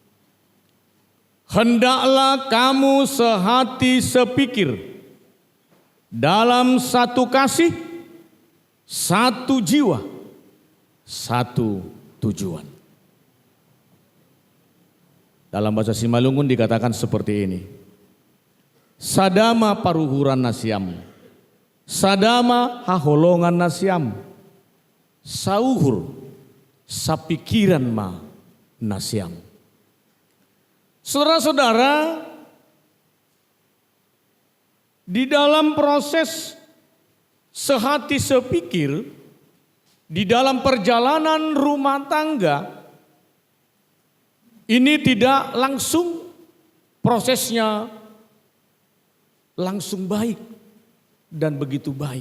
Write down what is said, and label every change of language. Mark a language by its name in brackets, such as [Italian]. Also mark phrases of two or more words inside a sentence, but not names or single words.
[Indonesian] Hendaklah kamu sehati sepikir, dalam satu kasih, satu jiwa, satu tujuan. Dalam bahasa Simalungun dikatakan seperti ini. [Batak Simalungun] Sadama paruhuran nasiam, sadama haholongan nasiam, sauhur sapikiran ma nasiam. [Indonesian] Saudara-saudara, di dalam proses sehati sepikir, di dalam perjalanan rumah tangga, ini tidak langsung prosesnya langsung baik dan begitu baik.